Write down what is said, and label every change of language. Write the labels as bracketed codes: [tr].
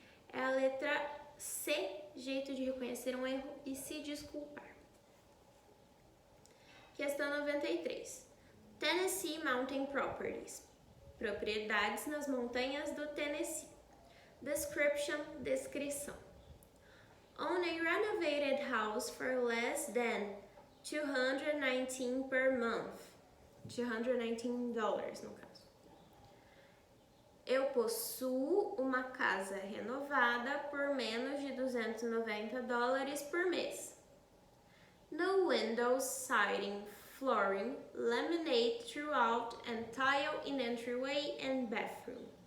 [pt] É a letra C, jeito de reconhecer um erro e se desculpar. Questão 93. Tennessee Mountain Properties. Propriedades nas montanhas do Tennessee. Description, descrição. [en] Own a renovated house for less than $219 per month. [pt] $219 no caso. Eu possuo uma casa renovada por menos de $290 por mês. [en] No windows, siding, flooring, laminate throughout and tile in entryway and bathroom.